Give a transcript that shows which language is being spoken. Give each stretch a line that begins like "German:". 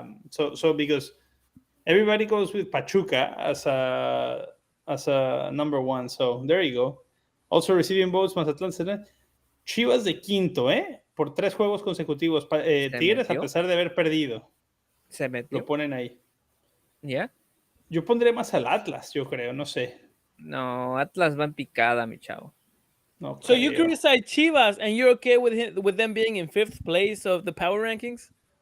English: So because everybody goes with Pachuca as a number one. So there you go. Also receiving votes, Mazatlán.
Spanish: Chivas de quinto, por 3 juegos consecutivos. Tigres, a pesar de haber perdido. Se metió. Lo ponen ahí. ¿Ya? Yo pondré más al Atlas, yo creo, no sé. No, Atlas va en picada, mi chavo. No
English: so you criticize Chivas and you're okay with them being in 5th place of the power rankings?